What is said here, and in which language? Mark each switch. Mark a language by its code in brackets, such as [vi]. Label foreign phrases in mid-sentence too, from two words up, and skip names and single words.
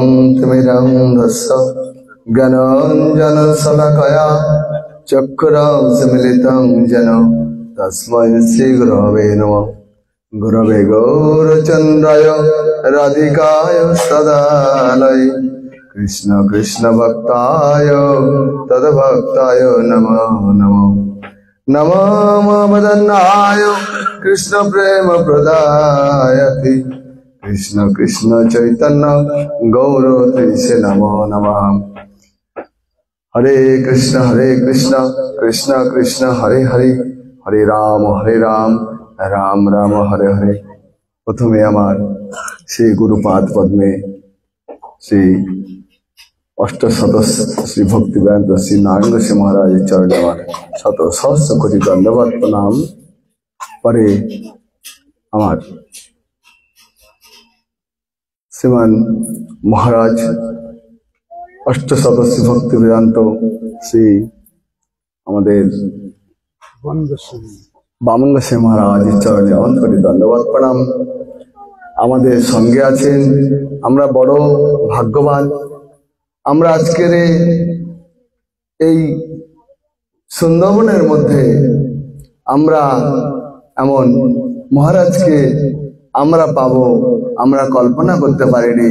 [sa] तिमिरन्धस्य ज्ञानाञ्जनशलाकया चक्षुरुन्मीलितं येन तस्मै श्रीगुरवे नमः। गुरवे गौरचन्द्राय राधिकाय सदालय कृष्ण कृष्ण भक्ताय तद्भक्ताय नमो नमः। नमो मदन्नाय कृष्ण प्रेम प्रदायते कृष्ण कृष्ण चैतन्य गौरतीसे नमो नमः। हरे कृष्ण कृष्ण कृष्ण हरे हरे हरे राम राम राम हरे हरे। [bn] প্রথমে আমার শ্রী গুরুপাদ পদ্মে শ্রী অষ্টশত শ্রী ভক্তি বেদান্ত শ্রী নারায়ণ শ্রী মহারাজ চরণ শত সহস্র কোটি দণ্ডবৎ প্রণাম। পরে আমার শ্রীমান মহারাজ অষ্টশত শ্রী ভক্তি বেদান্ত শ্রী বামন গোসাই মহারাজ চরণে অনন্ত কোটি দণ্ডবৎ প্রণাম। আমাদের সঙ্গে আছেন আমরা বড় ভাগ্যবান। আমরা আজকের এই সুন্দরবনের মধ্যে আমরা এমন মহারাজকে আমরা পাবো আমরা কল্পনা করতে পারিনি।